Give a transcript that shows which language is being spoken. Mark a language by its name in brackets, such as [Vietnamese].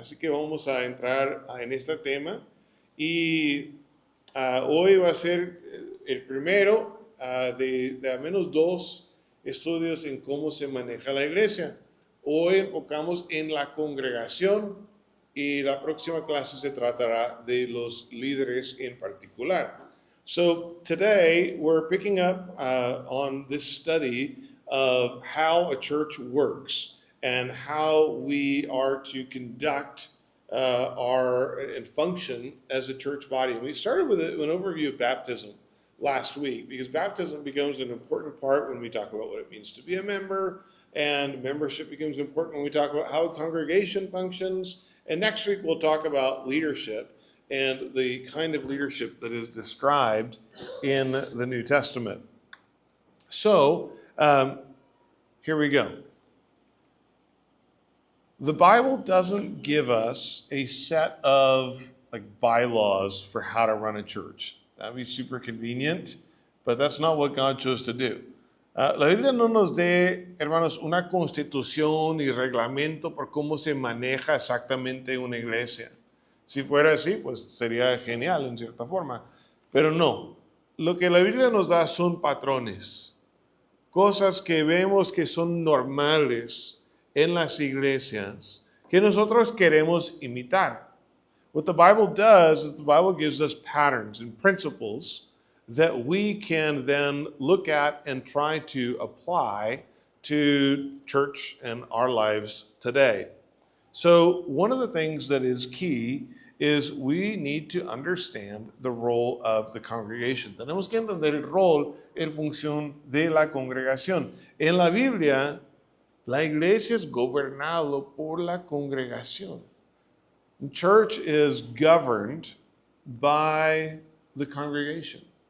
[Spanish] Así que vamos a entrar en este tema y hoy va a ser el primero de al menos dos estudios en cómo se maneja la iglesia. Hoy enfocamos en la congregación y la próxima clase se tratará de los líderes en particular. [English] So today we're picking up on this study of how a church works and how we are to conduct our and function as a church body. And we started with an overview of baptism last week because baptism becomes an important part when we talk about what it means to be a member, and membership becomes important when we talk about how a congregation functions. And next week we'll talk about leadership and the kind of leadership that is described in the New Testament. So here we go. The Bible doesn't give us a set of bylaws for how to run a church. That'd be super convenient, but that's not what God chose to do. [Spanish] La Biblia no nos dé, hermanos, una constitución y reglamento por cómo se maneja exactamente una iglesia. Si fuera así, pues sería genial en cierta forma, pero no. Lo que la Biblia nos da son patrones, cosas que vemos que son normales en las iglesias que nosotros queremos imitar. [English] What the Bible does is the Bible gives us patterns and principles that we can then look at and try to apply to church and our lives today. So one of the things that is key is we need to understand the role of the congregation. [Spanish] Tenemos que entender el rol en función de la congregación. En la Biblia, la iglesia es gobernado por la congregación. [English] The church is governed by the congregation.